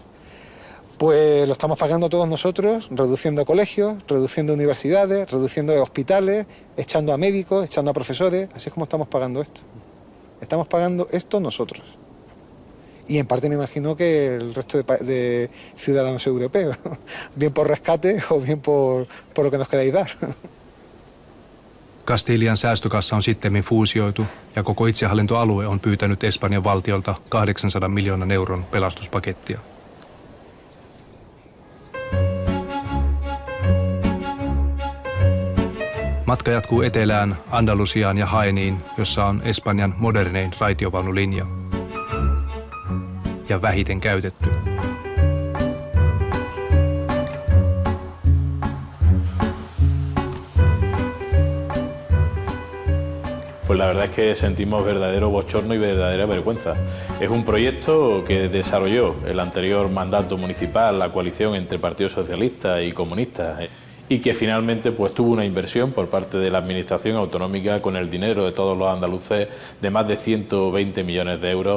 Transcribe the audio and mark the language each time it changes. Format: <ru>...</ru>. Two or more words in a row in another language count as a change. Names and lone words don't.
<es>Pues lo estamos pagando todos nosotros, reduciendo colegios, reduciendo universidades, reduciendo hospitales, echando a médicos, echando a profesores. Así es como estamos pagando esto. Estamos pagando esto nosotros. Y en parte me imagino que el resto de ciudadanos europeos, bien por rescate o bien por lo que nos queráis dar.</es> <fi>Kastilian säästökassa on sittemmin fuusioitu ja koko itsehallintoalue on pyytänyt Espanjan valtiolta 800 miljoonan euron pelastuspakettia. Matka jatkuu etelään, Andalusiaan ja Jaeniin, jossa on Espanjan modernein raitiovaunulinja ja vähiten käytetty.</fi> <es>Pues la verdad es que sentimos verdadero bochorno y verdadera vergüenza. Es un proyecto que desarrolló el anterior mandato municipal, la coalición entre Partido Socialista y comunistas, y que finalmente pues tuvo una inversión por parte de la Administración Autonómica con el dinero de todos los andaluces de más de 120 millones de euros.</es>